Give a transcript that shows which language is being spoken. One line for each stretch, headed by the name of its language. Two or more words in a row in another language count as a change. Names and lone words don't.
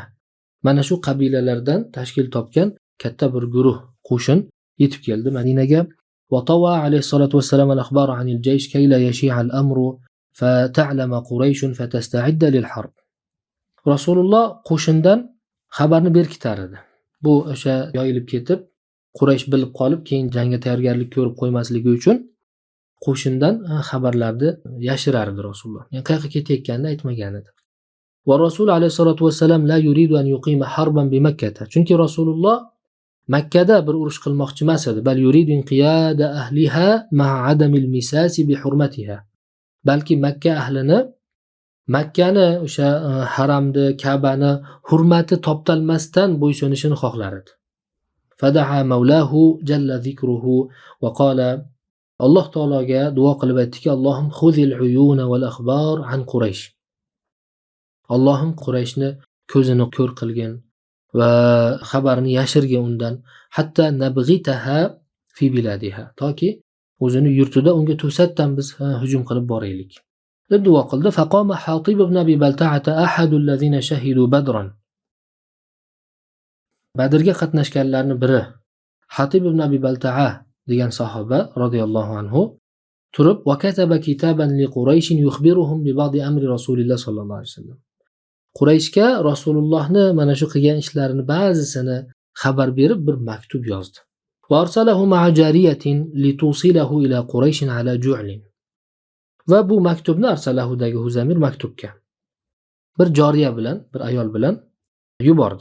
Uzbek: Mana shu qabilalardan tashkil topgan katta bir guruh qo'shin yetib keldi Madinaga.
Arabic: وطوى عليه الصلاة والسلام الأخبار عن الجيش كي لا يشيع الأمر فتعلم قريش فتستعد للحرب.
Uzbek: Rasululloh qo'shindan xabarni berkitar edi. Bu o'sha yoyilib ketib, Quraysh bilib qolib, keyin jangga tayyorgarlik ko'rib qo'ymasligi uchun qo'shindan xabarlarni yashirardi Rasululloh. Yani qayerga ketayotganini aytmagan edi.
Arabic: والرسول عليه الصلاة والسلام لا يريد أن يقيم حربا بمكة.
Uzbek: Chunki Rasululloh Makkada bir urush qilmoqchi emas edi,
Arabic: بل يريد انقياد أهلها مع عدم المساس بحرمتها.
Uzbek: Balki Makka ahlini Makkani o'sha haramni, Ka'bani hurmati toptalmasdan bo'ysunishini xohlar edi.
Arabic: فدعا مولاه جل ذكره وقال
Uzbek: Alloh taologa duo qilib aytdiki,
Arabic: اللهم خذ العيون والأخبار عن قريش.
Uzbek: Allohim Qurayshni ko'zini ko'r qilgin va xabarni yashirgin undan,
Arabic: حتى نبغتها في بلادها.
Uzbek: Toki o'zini yurtida unga to'satdan biz hujum qilib boraylik. deb duo qildi.
Arabic: فقام حاطب بن أبي بلتعة أحد الذين شهدوا بدرا.
Uzbek: Badrga qatnashganlarning biri Hatib ibn Abi Balta'a degan sahoba
Arabic: رضي الله عنه
Uzbek: turib
Arabic: وكتب كتابا لقريش يخبرهم ببعض أمر رسول الله صلى الله عليه وسلم.
Uzbek: Qurayshga Rasulullohni mana shu qilgan ishlarini ba'zisini xabar berib bir maktub yozdi.
Arabic: وأرسله مع جارية لتوصله إلى قريش على جعل.
Uzbek: Va bu maktubni arsalahudagi Huzamir maktubga bir joriya bilan, bir ayol bilan yubordi.